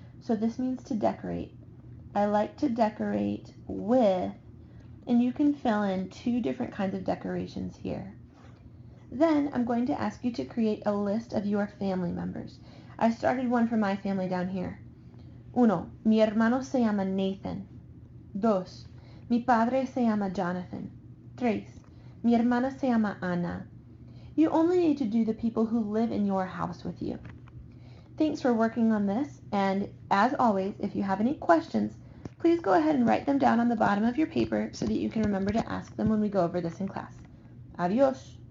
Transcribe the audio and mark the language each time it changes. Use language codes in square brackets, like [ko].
[en] So this means to decorate. I like to decorate with, and you can fill in 2 different kinds of decorations here. Then I'm going to ask you to create a list of your family members. I started one for my family down here. 1. [es] Mi hermano se llama Nathan. 2. Mi padre se llama Jonathan. 3. Mi hermana se llama Ana. [en] You only need to do the people who live in your house with you. Thanks for working on this, and as always, if you have any questions, please go ahead and write them down on the bottom of your paper so that you can remember to ask them when we go over this in class. [es] Adios!